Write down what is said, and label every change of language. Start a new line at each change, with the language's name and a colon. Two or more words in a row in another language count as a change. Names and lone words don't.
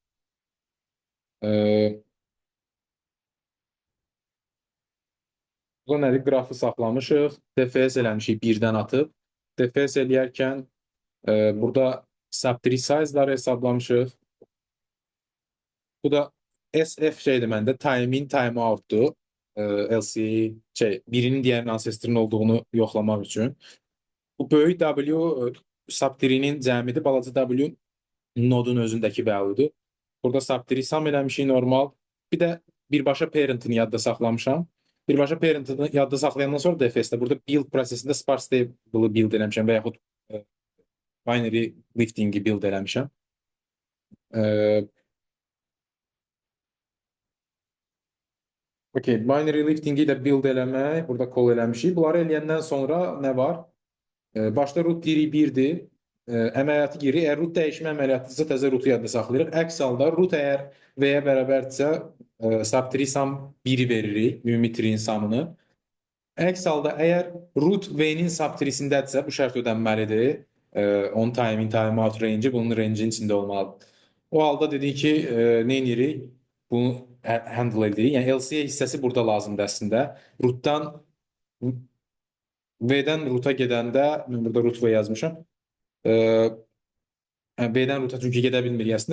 Azerbaijani: Burada nədir? Qrafı saxlamışıq. DFS eləmişik birdən atıb. DFS eləyərkən burada
English: subtree size-
Azerbaijani: ları hesablamışıq. Bu da SF şeydir məndə.
English: Time in, time out-
Azerbaijani: dur. LCA birinin digərinin ancestor'ın olduğunu yoxlamaq üçün. Bu böyük W subtree-nin cəmidir. Balaca W nodun özündəki value-dur. Burada
English: subtree sum
Azerbaijani: eləmişik normal. Bir də birbaşa parent-ını yadda saxlamışam. Birbaşa parent-ını yadda saxlayandan sonra DFS-də burada build prosesində
English: sparse table-
Azerbaijani: ı build eləmişəm və yaxud
English: binary lifting-
Azerbaijani: i build eləmişəm.
English: Okay, binary lifting-
Azerbaijani: i də build eləmək, burada call eləmişik. Bunları eləyəndən sonra nə var? Başda root deyirik 1-dir. Əməliyyatı girir. Əgər root dəyişmə əməliyyatıdırsa təzə rootu yadda saxlayırıq. Əks halda root əgər V-yə bərabərdirsə
English: subtree sum
Azerbaijani: 1-i veririk, ümumi tree'in sumunu. Əks halda əgər root V-nin subtreesindədirsə bu şərt ödənməlidir.
English: On time in, time out range
Azerbaijani: bunun range'in içində olmalıdır. O halda dedik ki, nə edirik? Bunu handle edirik. Yəni LCA hissəsi burada lazımdır əslində. Rootdan V-dən roota gedəndə, mən burada root V yazmışam. V-dən roota çünki gedə bilmirik əslində.